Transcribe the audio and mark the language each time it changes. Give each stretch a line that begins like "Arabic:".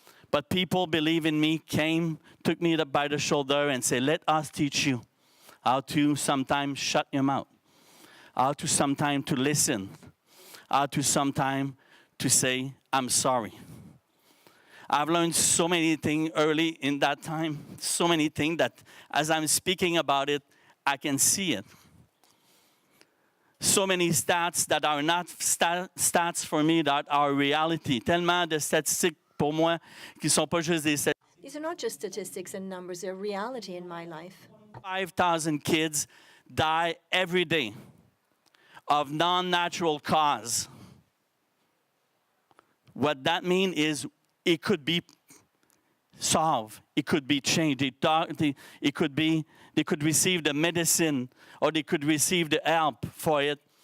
English: But people believe in me, came, took me by the shoulder and said, let us teach you how to sometimes shut your mouth, how to sometimes to listen, how to sometimes to say, I'm sorry. I've learned so many things early in that time, so many things that as I'm speaking about it, I can see it. So many stats that are not stats for me, that are reality.
French: Tellement de statistiques pour moi qui sont pas juste des statistiques.
English: These are not just statistics and numbers, they're reality in my life. 5,000 kids die every day of non-natural cause. What that means is it could be solved, it could be changed, it could be, they could receive the medicine or they could receive the help for it.